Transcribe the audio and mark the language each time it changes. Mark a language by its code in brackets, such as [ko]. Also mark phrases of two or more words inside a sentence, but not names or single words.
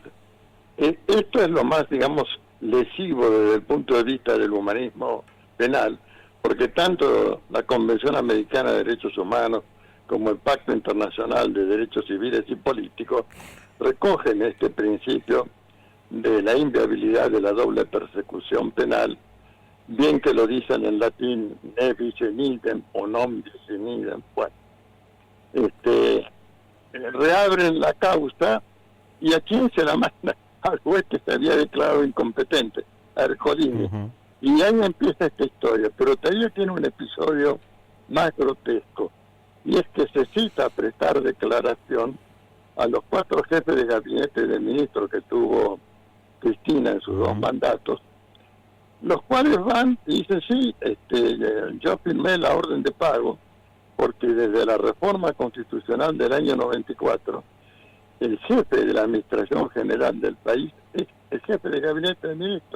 [es] Esto es lo más, digamos, lesivo desde el punto de vista del humanismo penal, porque tanto la Convención Americana de Derechos Humanos como el Pacto Internacional de Derechos Civiles y Políticos recogen este principio de la inviabilidad de la doble persecución penal, bien que lo dicen en latín, [la] ne vice nidem o non vice nidem. [es] Bueno, reabren la causa, y ¿a quién se la manda? Al juez que se había declarado incompetente, a Ercolini. Y ahí empieza esta historia, pero todavía tiene un episodio más grotesco, y es que se cita a prestar declaración a los 4 jefes de gabinete de ministros que tuvo Cristina en sus 2 mandatos, los cuales van y dicen, sí, yo firmé la orden de pago, porque desde la reforma constitucional del año 94, el jefe de la administración general del país es el jefe de gabinete de ministros.